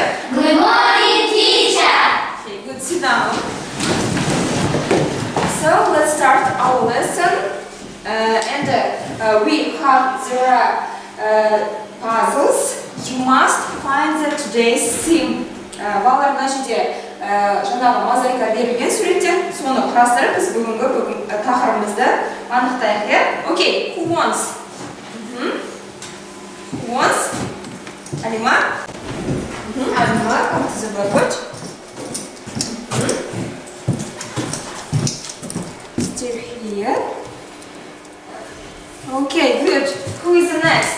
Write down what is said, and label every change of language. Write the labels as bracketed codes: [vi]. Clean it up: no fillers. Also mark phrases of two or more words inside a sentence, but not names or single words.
[en] Good morning, teacher. Okay, good. Sit down. So let's start our lesson. There are puzzles. You must find the today's theme. [kk] Балалар мына жерде жаңағы мозаика берілген суретте, соны құрастырып біз бүгінгі тақырыбымызды анықтайық, иә? [en] Okay, who wants? Who wants? Алима? Алима, come to the blackboard. Still here. Okay, good. Who is the next?